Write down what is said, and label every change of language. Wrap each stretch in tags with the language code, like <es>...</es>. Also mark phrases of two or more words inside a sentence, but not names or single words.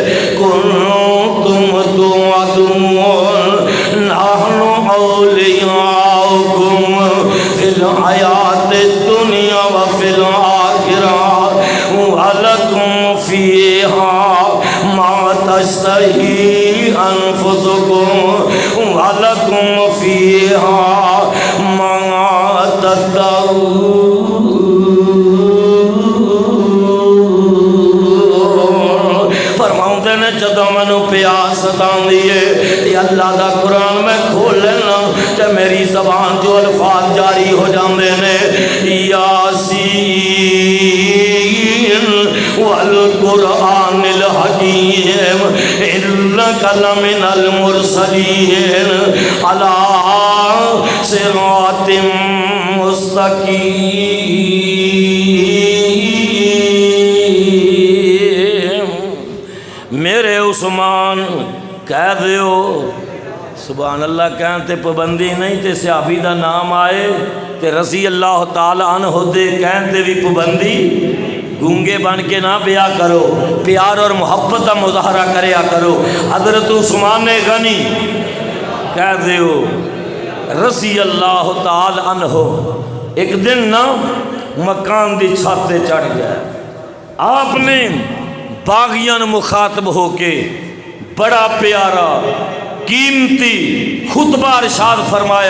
<ar>كنتم توعدون نحن اولیاؤکم فی الحیاۃ الدنیا وفی الآخرہ ولکم فیہا ما تشتہی انفسکم ولکم فیہا ما تدعون۔</ar> <pa>فرماؤں دے نے جدو منو پیاس ستان دیئے تے اللہ دا قرآن میں کھول لینا تے میری زبان جو الفاظ جاری ہو جاندے نے</pa> <ar>یاسین والقرآن الحکیم انک لمن المرسلین علی صراط مستقیم۔</ar> <pa>میرے عثمان کہہ دیو</pa> <ar>سبحان اللہ،</ar> <pa>کہن تے پابندی نہیں تے صحابی دا نام آئے تے</pa> <ar>رضی اللہ تعالی عنہ</ar> <pa>دے کہن تے بھی پابندی، گونگے بن کے نہ بیا کرو،</pa> <ur>پیار اور محبت کا مظاہرہ</ur> <pa>کریا کرو۔ حضرت عثمان غنی کہہ دیو</pa> <ar>رضی اللہ تعالی عنہ</ar> <pa>ایک دن نا مکان دی چھت تے چڑھ گیا،</pa> <ur>آپ نے باغیان مخاطب ہو کے بڑا پیارا قیمتی خطبہ ارشاد فرمایا۔</ur>